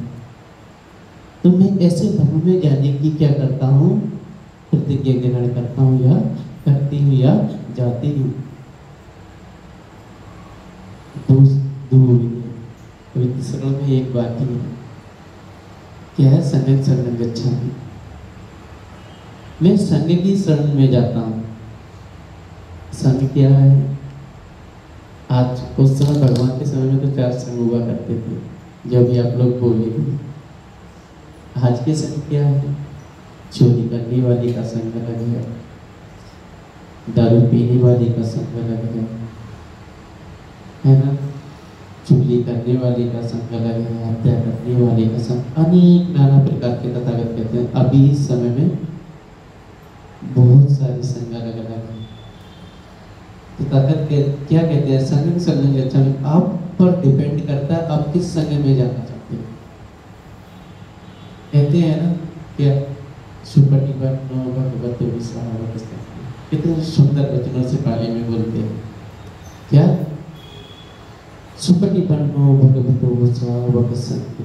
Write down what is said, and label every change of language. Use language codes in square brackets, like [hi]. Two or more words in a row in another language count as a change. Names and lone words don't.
[hi] तो मैं ऐसे धम्म में जाने की क्या करता हूँ? प्रतिज्ञा ग्रहण करता हूँ या करती हूँ या जाती हूँ। पवित्र शरण में एक बात ही है, क्या है? [pi] संघं शरणं गच्छामि, [hi] मैं संघ की शरण में जाता हूँ। संघ क्या है? आज उस समय भगवान के समय में तो 4 संघ हुआ करते थे, जो भी आप लोग बोलेंगे। आज के संघ क्या है? चोरी करने वाली का संघ अलग है, दारू पीने वाली का संघ अलग है ना, चुगली करने वाले का संघ अलग है, हत्या करने वाले का संघ, अनेक नाना प्रकार के तथागत कहते हैं। अभी इस समय में बहुत सारे संघ अलग अलग हैं। तथागत क्या कहते हैं? [pi] संघं शरणं गच्छामि। [hi] आप पर डिपेंड करता है आप किस संघ में जाना चाहते हैं। कहते हैं ना क्या [pi] सुपटिपन्नो भगवतो विश्वावस्य। [hi] कितने सुंदर वचनों से पाली में बोलते हैं। क्या? [pi] सुपटिपन्नो भगवतो विश्वावस्य।